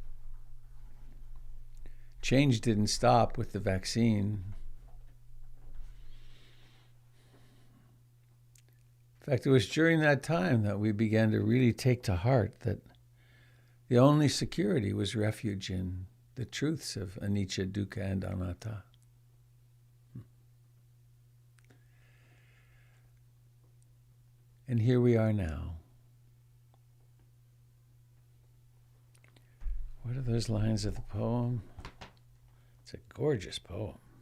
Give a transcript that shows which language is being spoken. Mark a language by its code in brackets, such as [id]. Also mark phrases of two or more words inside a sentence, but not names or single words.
[en] Change didn't stop with the vaccine. In fact, it was during that time that we began to really take to heart that the only security was refuge in the truths of anicca, dukkha, and anatta. And here we are now. What are those lines of the poem? It's a gorgeous poem.